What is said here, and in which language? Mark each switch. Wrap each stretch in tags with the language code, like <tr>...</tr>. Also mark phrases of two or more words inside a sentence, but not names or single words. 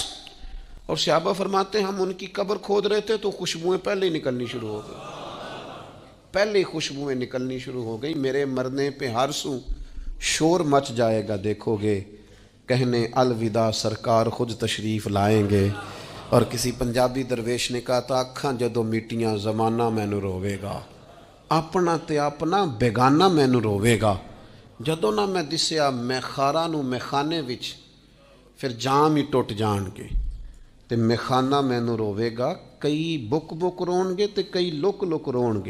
<ur>اور صحابہ فرماتے ہیں ہم ان کی قبر کھود رہے تھے تو خوشبوئیں پہلے ہی نکلنی شروع ہو گئی، پہلے ہی خوشبوئیں نکلنی شروع ہو گئی۔ میرے مرنے پہ ہر سو شور مچ جائے گا، دیکھو گے کہنے الوداع سرکار خود تشریف لائیں گے۔ اور کسی پنجابی درویش نے کہا تھا</ur> <pa>اکھاں جدو میٹیاں زمانہ مینوں روے گا، اپنا تے اپنا بیگانہ مینوں روے گا، جدو نہ میں دسیا میخارا نو میخانے وچ پھر جام ہی ٹوٹ جان گے تے میخانہ مینوں روے گا، کئی بک بک رون گے تے کئی لک لک رون گے۔</pa>